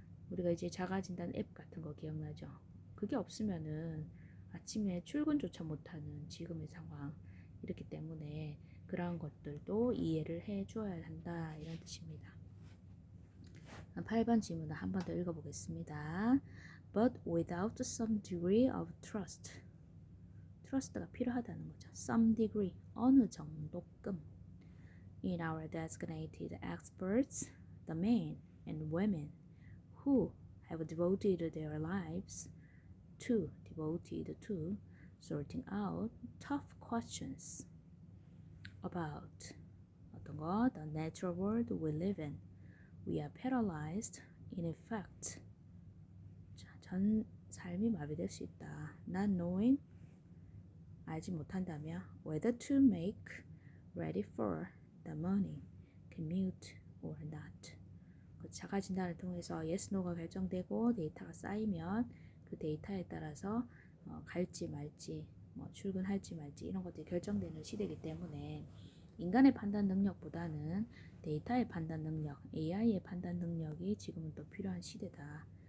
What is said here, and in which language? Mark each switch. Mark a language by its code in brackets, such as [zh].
[ko] 우리가 이제 자가진단 앱 같은 거 기억나죠? 그게 없으면은 아침에 출근조차 못하는 지금의 상황 이렇기 때문에 그러한 것들도 이해를 해 주어야 한다 이런 뜻입니다. 8번 질문을 한 번 더 읽어보겠습니다. [en] But without some degree of trust. [ko] trust가 필요하다는 거죠. some degree, 어느 정도끔. [en] In our designated experts, the men and women who have devoted their lives devoted to sorting out tough questions about [ko] 어떤 거? [en] The natural world we live in. We are paralyzed in effect. [ko] 전 삶이 마비될 수 있다. [en] Not knowing, [ko] 알지 못한다며 [en] whether to make ready for the morning commute or not. [ko] 그 자가 진단을 통해서 yes, no가 결정되고 데이터가 쌓이면 그 데이터에 따라서 갈지 말지, 출근할지 말지 이런 것들이 결정되는 시대이기 때문에 인간의 판단 능력보다는 데이터의 판단 능력, AI의 판단 능력이 지금은 또 필요한 시대다.